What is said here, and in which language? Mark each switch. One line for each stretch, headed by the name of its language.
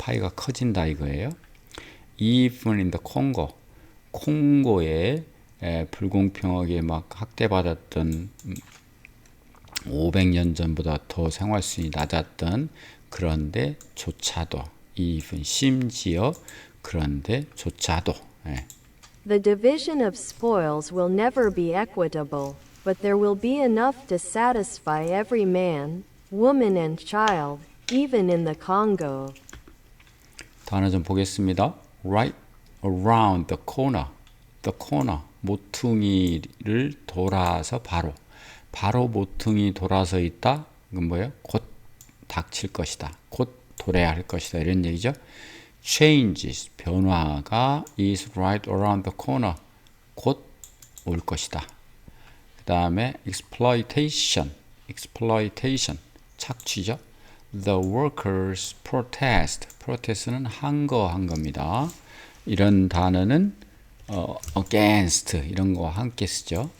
Korean: 파이가 커진다 이거예요.
English: Even in the Congo,
Korean: 콩고에 불공평하게 막 학대받았던 500년 전보다 더 생활수준이 낮았던 그런데 조차도, even 심지어 그런데 조차도.
English: The division of spoils will never be equitable, but there will be enough to satisfy every man, woman, and child, even in the Congo.
Korean: 단어 좀 보겠습니다.
English: Right around the corner. The corner.
Korean: 모퉁이를 돌아서 바로. 바로 모퉁이 돌아서 있다. 이건 뭐예요? 곧 닥칠 것이다. 곧 도래할 것이다. 이런 얘기죠.
English: Changes.
Korean: 변화가
English: is right around the corner.
Korean: 곧 올 것이다. 그 다음에 exploitation. exploitation. 착취죠.
English: The workers protest.
Korean: protest는 항거한 겁니다. 이런 단어는 against 이런 거와 함께 쓰죠.